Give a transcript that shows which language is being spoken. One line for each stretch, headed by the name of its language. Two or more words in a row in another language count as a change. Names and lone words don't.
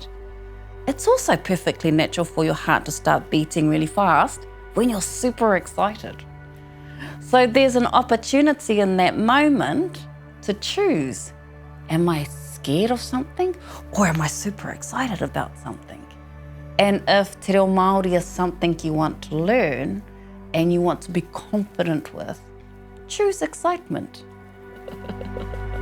English: It's also perfectly natural for your heart to start beating really fast when you're super excited. So there's an opportunity in that moment to choose. Am I scared of something or am I super excited about something? And if te reo Māori is something you want to learn and you want to be confident with, choose excitement.